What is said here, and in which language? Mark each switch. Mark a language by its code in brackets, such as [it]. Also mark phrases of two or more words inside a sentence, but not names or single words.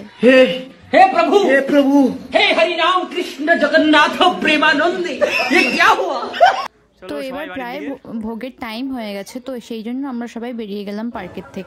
[hi] हे प्रभु हे हरि राम कृष्ण जगन्नाथ प्रेमानंद ये क्या हुआ। [bn] তো এবার প্রায় ভোগের টাইম হয়ে গেছে, তো সেই জন্য আমরা সবাই বেরিয়ে গেলাম পার্কের থেকে।